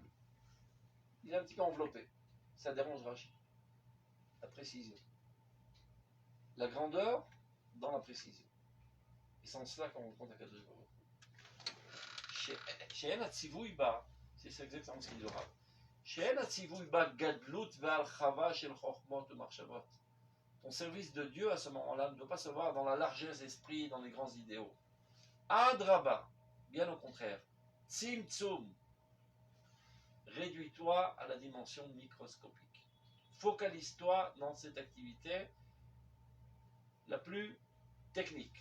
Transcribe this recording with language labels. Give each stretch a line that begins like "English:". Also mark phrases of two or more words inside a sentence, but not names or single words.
French: Il est un petit peu enveloppé. Ça dérange Rachi. La précision. La grandeur dans la précision. Et c'est en cela qu'on rencontre
Hebrew: הקדוש ברוך הוא. שאין הציווי בא,
French: c'est exactement ce qu'il dira.
Hebrew: שאין הציווי בא גדלות והרחבה של חכמות ומחשבות.
French: Ton service de Dieu à ce moment-là ne doit pas se voir dans la largesse d'esprit, dans les grands idéaux. Adraba, bien au contraire. Tzimtzum, réduis-toi à la dimension microscopique. Focalise-toi dans cette activité la plus technique.